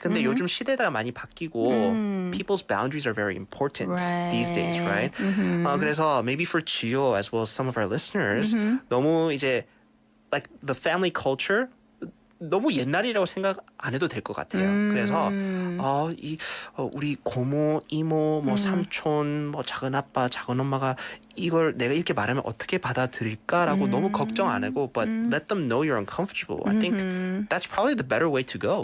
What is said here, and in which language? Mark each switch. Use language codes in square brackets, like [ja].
[ko] 근데 요즘 시대가 많이 바뀌고 [en] people's boundaries are very important these days, right? [ko] 그래서 [en] maybe for Gio as well as some of our listeners, [ko] 너무 이제 [en] like the family culture [ko] 너무 옛날이라고 생각 안 해도 될 것 같아요. 그래서 우리 고모, 이모, 뭐 삼촌, 뭐 작은 아빠, 작은 엄마가 이걸 내가 이렇게 말하면 어떻게 받아들일까라고 너무 걱정 안 하고, [en] but let them know you're uncomfortable. I think that's probably the better way to go.